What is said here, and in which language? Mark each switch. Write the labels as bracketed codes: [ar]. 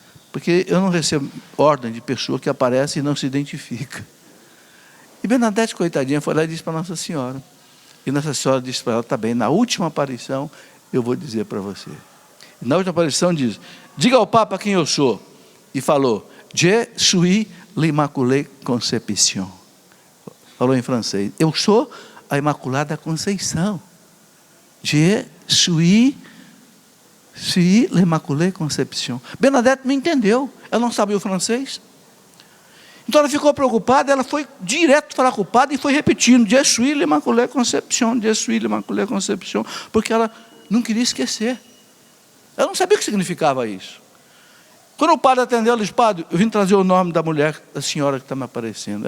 [pt] Porque eu não recebo ordem de pessoa que aparece e não se identifica. E Bernadette, coitadinha, foi lá e disse para Nossa Senhora. E Nossa Senhora disse para ela, tá bem, na última aparição, eu vou dizer para você. E na última aparição diz, diga ao Papa quem eu sou. E falou, [fr] Je suis l'Immaculée Conception. [pt] Falou em francês, eu sou a Imaculada Conceição. [fr] Je suis l'Immaculée Conception. [pt] Bernadette me entendeu, ela não sabia o francês. Então ela ficou preocupada, ela foi direto falar com o padre e foi repetindo, [fr] Je suis l'Immaculée Conception, [pt] Je suis l'Immaculée Conception, porque ela não queria esquecer. Ela não sabia o que significava isso. Quando o padre atendeu, ela disse, padre, eu vim trazer o nome da mulher, da senhora que está me aparecendo.